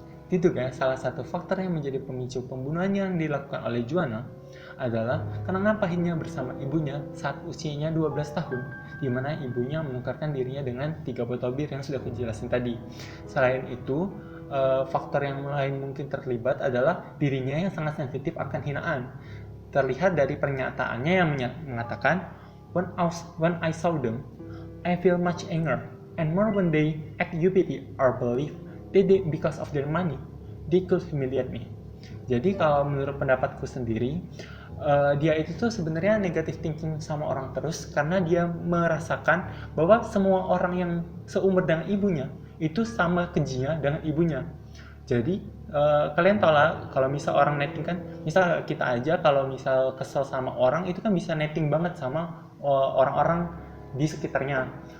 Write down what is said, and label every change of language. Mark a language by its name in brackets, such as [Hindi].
[Indonesian] Diduga salah satu faktor yang menjadi pemicu pembunuhan yang dilakukan oleh Juana adalah kenangan pahitnya bersama ibunya saat usianya 12 tahun, di mana ibunya menukarkan dirinya dengan 3 botol bir yang sudah aku jelasin tadi. Selain itu, faktor yang lain mungkin terlibat adalah dirinya yang sangat sensitif akan hinaan. Terlihat dari pernyataannya yang mengatakan, [English] when I saw them, I feel much anger, and more when they act UPT or believe they did because of their money, they could humiliate me. [Indonesian] Jadi kalau menurut pendapatku sendiri, dia itu tuh sebenarnya negative thinking sama orang terus, karena dia merasakan bahwa semua orang yang seumur dengan ibunya itu sama kejinya dengan ibunya. Jadi kalian tau lah, kalau misal orang netting kan, misal kita aja kalau misal kesel sama orang itu kan bisa netting banget sama orang-orang di sekitarnya.